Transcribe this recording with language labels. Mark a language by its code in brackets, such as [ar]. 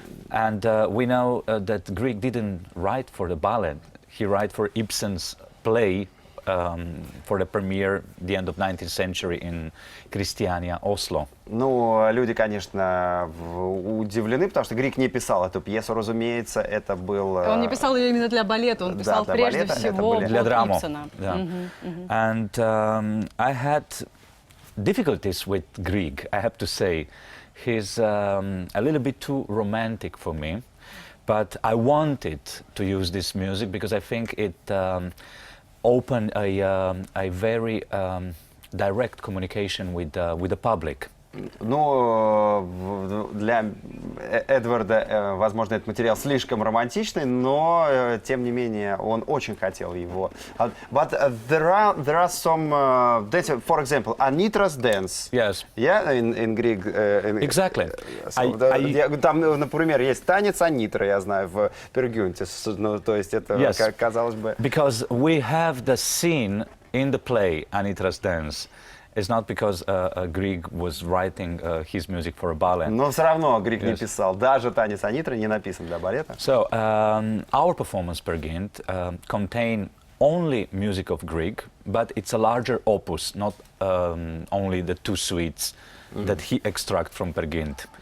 [en] And we know that Grieg didn't write for the ballet. He wrote for Ibsen's play for the premiere the end of 19th century in Christiania, Oslo. [ru] Ну, люди, конечно, удивлены, потому что Григ не писал эту пьесу, разумеется, это был... Он не писал ее именно для балета, он писал для прежде балета, всего для драмы. Ибсена. [en] And I had difficulties with Grieg, I have to say. He's a little bit too romantic for me, but I wanted to use this music because I think it opened a very direct communication with the public. [ru] Ну, для Эдварда, возможно, этот материал слишком романтичный, но, тем не менее, он очень хотел его. [en] But there are some, for example, Anitra's dance. Yes. Yeah, in Greek. Exactly. [ru] Там, например, есть танец Анитра, я знаю, в Пергюнте. Ну, то есть это, [en] Yes. [ru] казалось бы... [en] Because we have the scene in the play, Anitra's dance. It's not because Grieg was writing his music for a ballet. [ru] Но все равно Григ не писал. Даже танец Анитра не написан для балета. [en] So our performance, Per Gynt, contain only music of Grieg, but it's a larger opus, not only the two suites that he extract from Per Gynt.